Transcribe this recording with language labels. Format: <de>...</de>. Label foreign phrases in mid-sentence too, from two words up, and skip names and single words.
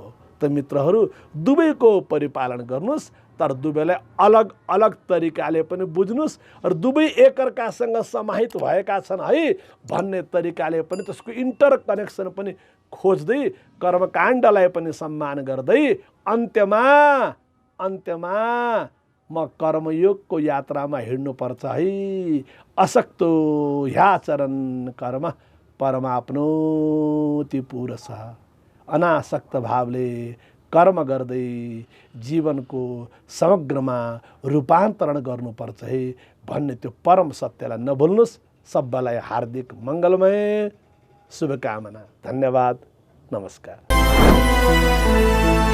<ne>त मित्रहरू दुवैको परिपालन गर्नुस्, तर दुवैलाई अलग अलग तरिकाले पनि बुझ्नुस् र दुवै एकअर्कासँग समाहित भएका छन् है भन्ने तरिकाले पनि त्यसको</ne> <en>inter connection</en> <ne>पनि खोज्दै कर्मकाण्डलाई पनि सम्मान गर्दै अन्त्यमा म कर्मयोगको यात्रामा हिँड्नुपर्छ है।</ne> <sa>असक्तो ह्याचरन् कर्म परमाप्नोति पुरुषः।</sa> <ne>अनासक्त भावले कर्म गर्दै जीवनको समग्रमा रूपान्तरण गर्नुपर्छ है भन्ने त्यो परम सत्यलाई नभुल्नुस्। सबैलाई हार्दिक मङ्गलमय शुभकामना। धन्यवाद। नमस्कार।</ne>